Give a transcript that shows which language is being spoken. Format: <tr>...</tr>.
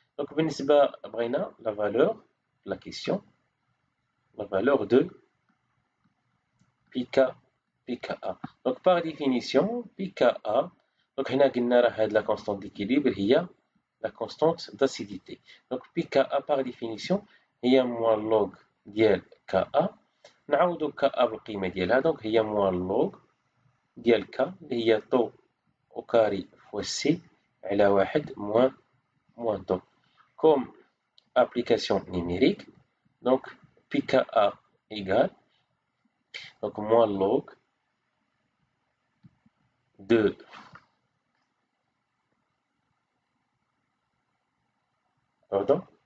<fr>دونك بالنسبة بغينا la valeur la question la valeur de pKa. Donc par définition pKa donc</fr> <ar>هنا قلنا راه هاد</ar> <fr>la constante d'équilibre هي la constante d'acidité. Donc pKa par définition هي موان لوغ ديال Ka.</fr> <ar>نعوضو Ka بالقيمة ديالها دونك هي موان لوغ ديال K اللي هي طو au carré fois C على 1 moins τ.</ar> <fr>Comme application numérique, donc pKa égale donc moins log de pardon</fr>